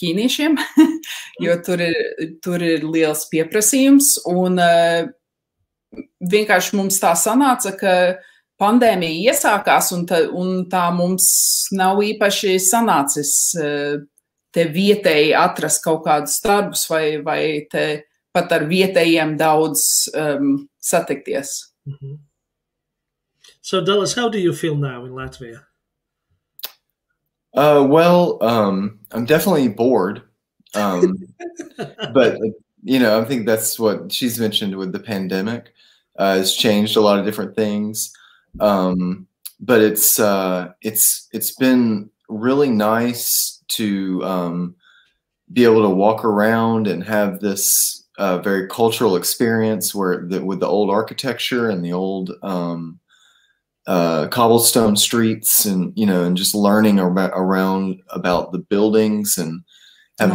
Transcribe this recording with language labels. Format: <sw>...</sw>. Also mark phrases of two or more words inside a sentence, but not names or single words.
<lv>ķīniešiem, jo tur ir liels pieprasījums, un vienkārši mums tā sanāca, ka pandēmija iesākās, un tā mums nav īpaši sanācis te vietēji atrast kaut kādus darbus, vai te pat ar vietējiem daudz satikties. Mm-hmm.</lv> <en>So, Dallas, how do you feel now in Latvia? Well, I'm definitely bored. But, you know, I think that's what she's mentioned with the pandemic. It's changed a lot of different things. But it's been really nice to be able to walk around and have this very cultural experience with the old architecture and the old cobblestone streets, and you know, and just learning around about the buildings and having</en>